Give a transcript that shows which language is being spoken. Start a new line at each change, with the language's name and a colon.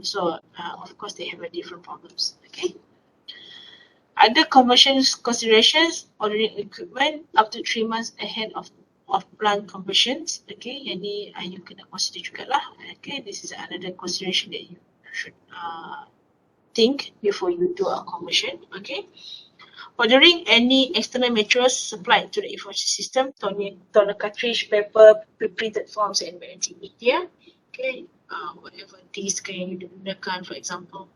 English: So of course they have different problems. Okay. Other conversion considerations, ordering equipment up to 3 months ahead of plant conversions.
Malay: Okay, yang ni you kena consider jugalah.
English: Okay, this is another consideration that you should think before you do a conversion. Okay, ordering any external materials supplied to the information system, toner cartridge, paper, pre-printed forms and warranty media. Okay, whatever these can you gunakan, for example.